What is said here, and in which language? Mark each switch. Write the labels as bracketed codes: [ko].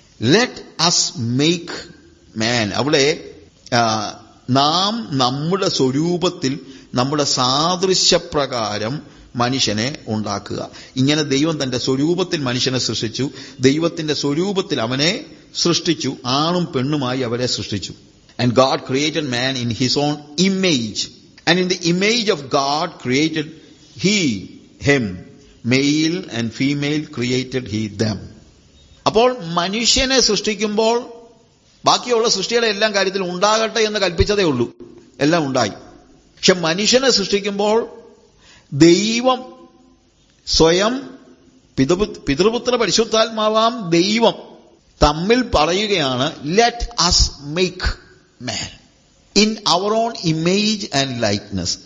[en] Let us make man. [ml] അവിടെ നാം നമ്മുടെ സ്വരൂപത്തിൽ നമ്മുടെ സാദൃശ്യപ്രകാരം മനുഷ്യനെ ഉണ്ടാക്കുക. ഇങ്ങനെ ദൈവം തന്റെ സ്വരൂപത്തിൽ മനുഷ്യനെ സൃഷ്ടിച്ചു, ദൈവത്തിന്റെ സ്വരൂപത്തിൽ അവനെ സൃഷ്ടിച്ചു, ആണും പെണ്ണുമായി അവരെ സൃഷ്ടിച്ചു. [en] And God created man in his own image, and in the image of God created he him, male and female created he them. [ml] അപ്പോൾ മനുഷ്യനെ സൃഷ്ടിക്കുമ്പോൾ ബാക്കിയുള്ള സൃഷ്ടിയുടെ എല്ലാം കാര്യത്തിൽ ഉണ്ടാകട്ടെ എന്ന് കൽപ്പിച്ചതേ ഉള്ളൂ, എല്ലാം ഉണ്ടായി. പക്ഷെ മനുഷ്യനെ സൃഷ്ടിക്കുമ്പോൾ ദൈവം സ്വയം, പിതൃപുത്ര പരിശുദ്ധാത്മാവാം ദൈവം തമ്മിൽ പറയുകയാണ്, [en] Let us make man in our own image and likeness.